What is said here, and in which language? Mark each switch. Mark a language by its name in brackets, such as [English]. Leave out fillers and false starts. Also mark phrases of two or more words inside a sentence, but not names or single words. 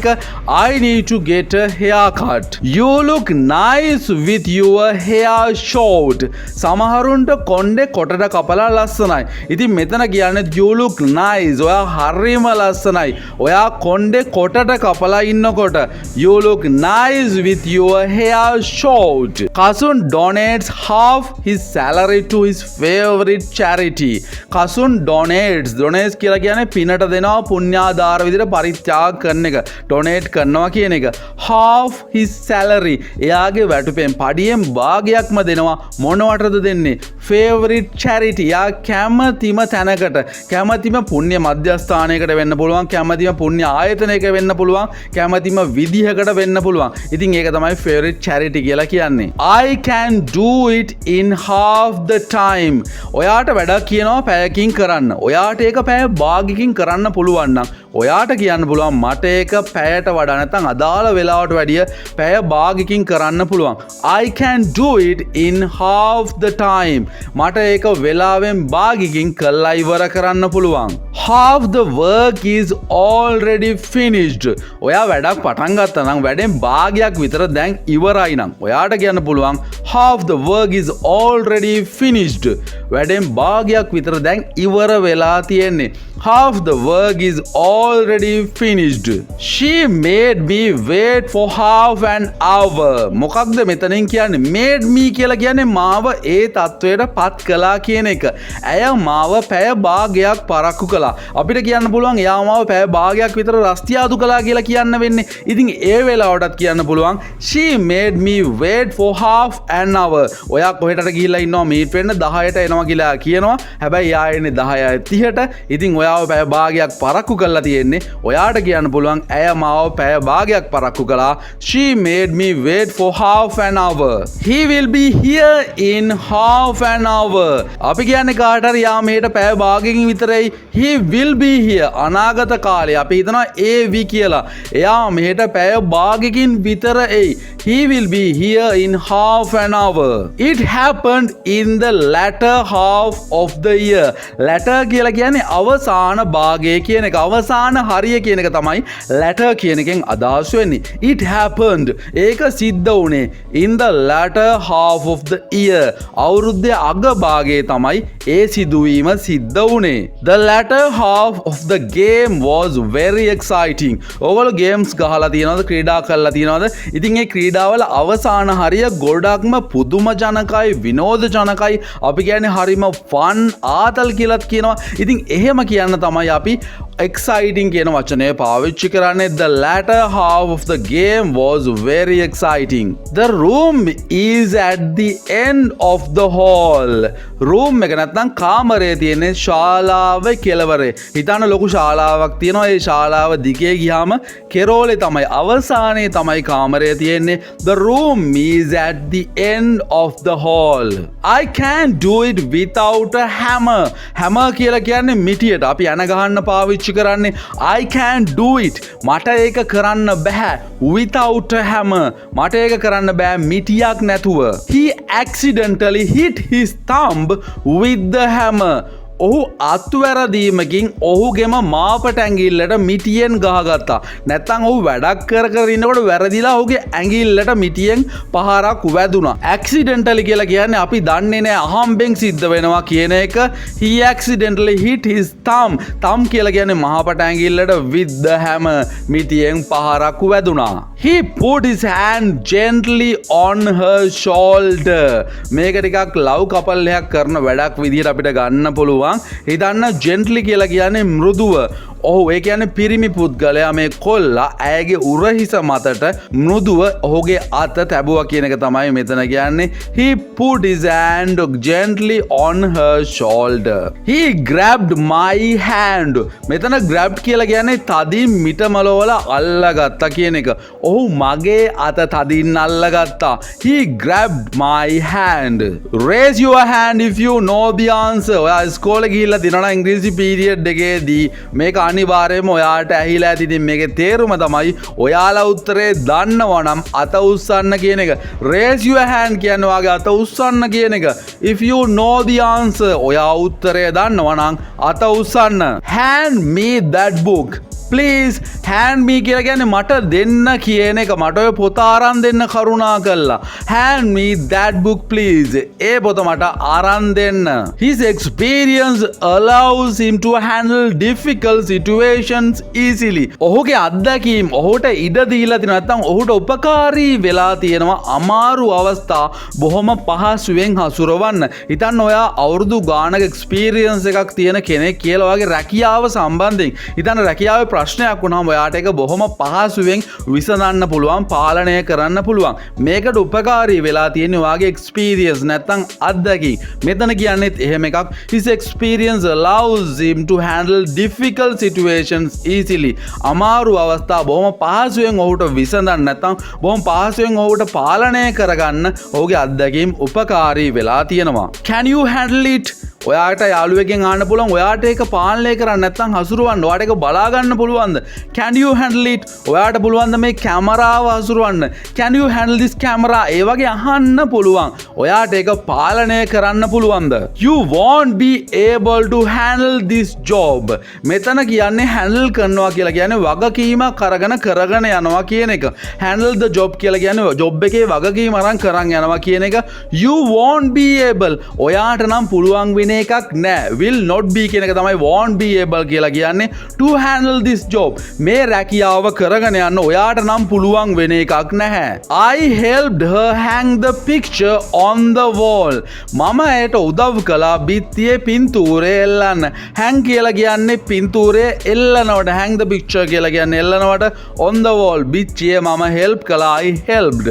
[English] I need to get a haircut. You look nice with your hair short. [Sinhala] සමහරුන්ට කොණ්ඩේ කොටට කපලා ලස්සනයි. ඉතින් මෙතන කියන්නේ [English] you look nice. [Sinhala] ඔයා හරිම ලස්සනයි. ඔයා කොණ්ඩේ කොටට කපලා ඉන්නකොට [English] you look nice with your hair short. Kasun donates half his salary to his favorite charity. [Sinhala] Kasun donates කියලා කියන්නේ පිනට දෙනවා, පුණ්‍යාදාර විදිහට පරිත්‍යාග කරන එක. donate කරනවා කියන එක. [English] half his salary. [Sinhala] එයාගේ වැටුපෙන් පඩියෙන් භාගයක්ම දෙනවා. මොනවටද දෙන්නේ? [English] favorite charity. [Sinhala] යා කැමතිම තැනකට, කැමතිම පුණ්‍ය මධ්‍යස්ථානයකට වෙන්න පුළුවන්, කැමතිම පුණ්‍ය ආයතනයක වෙන්න පුළුවන්, කැමතිම විදිහකට වෙන්න පුළුවන්. ඉතින් ඒක තමයි [English] favorite charity [Sinhala] කියලා කියන්නේ. [English] I can do it in half the time. [Sinhala] ඔයාට වැඩක් කියනවා පැයකින් කරන්න. ඔයාට ඒක පැය භාගයකින් කරන්න පුළුවන් නම් ඔයාට කියන්න පුළුවන් මට ඒක පැයට වඩා නැත්නම් අදාළ වෙලාවට වැඩිය පැය භාගයකින් කරන්න පුළුවන්. [English] I can do it in half the time. [Sinhala] මට ඒක වෙලාවෙන් භාගයකින් කළා ඉවර කරන්න පුළුවන්. [English] Half the work is already finished. [Sinhala] ඔයා වැඩක් පටන් ගත්තා නම් වැඩෙන් භාගයක් විතර දැන් ඉවරයි නම් ඔයාට කියන්න පුළුවන් [English] half the work is already finished. [Sinhala] වැඩෙන් භාගයක් විතර දැන් ඉවර වෙලා තියෙන්නේ. [English] Half the work is already finished. She made me wait for half an hour. [Sinhala] මොකක්ද මෙතනින් කියන්නේ? [English] made me [Sinhala] කියලා කියන්නේ මාව ඒ තත්වයට පත් කළා කියන එක. ඇය මාව පැය භාගයක් පරක්කු කළා. අපිට කියන්න පුළුවන් එයා මාව පැය භාගයක් විතර රස්තියාදු කළා කියලා කියන්න වෙන්නේ. ඉතින් ඒ වෙලාවටත් කියන්න පුළුවන් [English] she made me wait for half an hour. [Sinhala] ඔයා කොහෙටද ගිහිල්ලා ඉන්නවා මීට් වෙන්න 10ට එනවා කියලා කියනවා. හැබැයි යා එන්නේ 10:30ට. ඉතින් ඔයාව පැය භාගයක් පරක්කු කරලා තියෙන්නේ. ඔයාට කියන්න පුළුවන් ඇය මාව පැය භාගයක් පරක්කු කළා. [English] She made me wait for half an hour. He will be here in half an hour. [Sinhala] අපි කියන්නේ කාට හරි යා මෙහෙට පැය භාගයකින් විතරයි. [English] He will be here. [Sinhala] අනාගත කාලේ අපි හිතනවා AV කියලා. එයා මෙහෙට පැය භාගයකින් විතර එයි. [English] He will be here in half an hour. It happened in the latter half of the year. [Sinhala] Latter කියලා කියන්නේ අවසාන භාගය කියන එක. අවසාන හරිය කියන එක තමයි latter කියන එකෙන් අදහස් වෙන්නේ. [English] It happened. [Sinhala] ඒක සිද්ධ වුණේ [English] in the latter half of the year. [Sinhala] අවුරුද්දේ අග භාගයේ තමයි ඒ සිදුවීම සිද්ධ වුණේ. [English] The latter half of the game was very exciting. [Sinhala] ඔයගොල්ලෝ games ගහලා තියෙනවද? ක්‍රීඩා කරලා තියෙනවද? ඉතින් මේ ක්‍රීඩාවල අවසාන හරිය ගොඩක්ම පුදුම ජනකයි, විනෝද ජනකයි. අපි කියන්නේ හරිම fun ආතල් කියලාත් කියනවා. ඉතින් එහෙම කියන්න තමයි අපි exciting කියන වචනය පාවිච්චි කරන්නේ. [English] The latter half of the game was very exciting. The room is at the end of the hall. [Sinhala] room එක නැත්නම් කාමරයේ තියෙන ශාලාවේ කෙළවරේ. හිතන්න ලොකු ශාලාවක් තියෙනවා. ඒ ශාලාව දිගේ ගියාම කෙරෝලේ තමයි අවසානයේ තමයි කාමරය තියෙන්නේ. [English] The room is at the end of the hall. I can't do it without a hammer. [Sinhala] hammer කියලා කියන්නේ මිටියට අපි ඇන ගහන්න පාවිච්චි කරන්නේ. [English] I can't do it. [Sinhala] මට ඒක කරන්න බෑ. [English] without a hammer. [Sinhala] මට ඒක කරන්න බෑ මිටියක් නැතුව. [English] He accidentally hit his thumb with the hammer. [Sinhala] ඔහු අත්වැරදීමකින් ඔහුගෙම මාපට ඇඟිල්ලට මිටියෙන් ගහගත්තා. නැත්තම් ඔහු වැඩක් කර ඉන්නකොට වැරදිලා ඔහුගේ ඇඟිල්ලට මිටියෙන් පහරක් වැදුනා. accidentally කියලා කියන්නේ අපි දන්නේ නැහැ අහම්බෙන් සිද්ධ වෙනවා කියන එක. [English] He accidentally hit his thumb. [Sinhala] thumb කියලා කියන්නේ මහපට ඇඟිල්ලට [English] with the hammer. [Sinhala] මිටියෙන් පහරක් වැදුනා. [English] He put his hand gently on her shoulder. [Sinhala] මේක ටිකක් ලව් කපල් එකක් කරන වැඩක් විදිහට අපිට ගන්න පුළුවන්. හිතන්න ජෙන්ට්ලි කියලා කියන්නේ මෘදුව. ඔහු ඒ කියන්නේ පිරිමි පුද්ගලයා මේ කොල්ලා ඇයගේ උරහිස මතට මෘදුව ඔහුගේ අත තැබුවා කියන එක තමයි මෙතන කියන්නේ. [English] He put his hand gently on her shoulder. He grabbed my hand. [Sinhala] මෙතන grabbed කියලා කියන්නේ තදින් මිටමලවල අල්ලගත්තා කියන එක. ඔහු මගේ අත තදින් අල්ලගත්තා. [English] He grabbed my hand. Raise your hand if you know the answer. [Sinhala] ඔයා ඉස්කෝලේ ගිහිල්ලා දිනන ඉංග්‍රීසි පීරියඩ් එකේදී මේක අනිවාර්යයෙන්ම ඔයාට ඇහිලා ඇති. ඉතින් මේකේ තේරුම තමයි ඔයාලා උත්තරේ දන්නවා නම් අත උස්සන්න කියන එක. [English] Raise your hand [Sinhala] කියන්නේ ඔයාගේ අත උස්සන්න කියන එක. [English] If you know the answer [Sinhala] ඔයා උත්තරය දන්නවා නම් අත උස්සන්න. [English] Hand me that book. Please hand me [Sinhala] කියලා කියන්නේ මට දෙන්න කියන එක. මට ඔය පොත අරන් දෙන්න කරුණා කළා. [English] Hand me that book please. [Sinhala] ඒ පොත මට අරන් දෙන්න. [English] His experience allows him to handle difficult situations easily. [Sinhala] ඔහුගේ අත්දැකීම් ඔහුට ඉඩ දීලා තියෙනවා. නැත්නම් ඔහුට උපකාරී වෙලා තියෙනවා අමාරු අවස්ථා බොහොම පහසුවෙන් හසුරවන්න. හිතන්න ඔයා අවුරුදු ගානක experience එකක් තියෙන කෙනෙක් කියලා වගේ රැකියාව සම්බන්ධයෙන්. හිතන්න රැකියාවේ ප්‍රශ්නයක් වුණාම ඔයාට ඒක බොහොම පහසුවෙන් විසඳන්න පුළුවන්, පාලනය කරන්න පුළුවන්. මේකට උපකාරී වෙලා තියෙන ඔයාගේ experience නැත්නම් අත්දැකීම්. මෙතන කියන්නේත් එහෙම එකක්. [English] His experience allows him to handle difficult situations easily. [Sinhala] අමාරු අවස්ථා බොහොම පහසුවෙන් ඔහුට විසඳන්න නැත්නම් බොහොම පහසුවෙන් ඔහුට පාලනය කරගන්න ඔහුගේ අත්දැකීම් උපකාරී වෙලා තියෙනවා. [English] Can you handle it? [Sinhala] ඔයාට යාළුවෙක්ගෙන් අහන්න පුළුවන් ඔයාට ඒක පාලනය කරන්න නැත්නම් හසුරවන්න ඔයාට ඒක බලා ගන්න පුළුවන්ද? [English] Can you handle it? [Sinhala] ඔයාට පුළුවන්ද මේ කැමරාව හසුරවන්න? [English] Can you handle this camera? [Sinhala] ඒ වගේ අහන්න පුළුවන්. ඔයාට ඒක පාලනය කරන්න පුළුවන්ද? [English] You won't be able to handle this job. [Sinhala] මෙතන කියන්නේ handle කරනවා කියලා කියන්නේ වගකීමක් කරගෙන යනවා කියන එක. [English] Handle the job [Sinhala] කියලා කියන්නේ job එකේ වගකීම අරන් කරන් යනවා කියන එක. [English] You won't be able. [Sinhala] ඔයාට නම් පුළුවන් වෙන එකක් නෑ. [English] Will not be [Sinhala] කියන එක තමයි [English] won't be able [Sinhala] කියලා කියන්නේ. [English] To handle this job. [Sinhala] මේ රැකියාව කරගෙන යන්න ඔයාට නම් පුළුවන් වෙන එකක් නැහැ. [English] I helped her hang the picture on the wall. [Sinhala] මම ඇයට උදව් කළා බිත්තියේ පින්තූරය එල්ලන්න. hang කියලා කියන්නේ පින්තූරය එල්ලනවට. [English] hang the picture [Sinhala] කියලා කියන්නේ එල්ලනවට. [English] on the wall [Sinhala] බිත්තියේ මම help කළා. [English] I helped.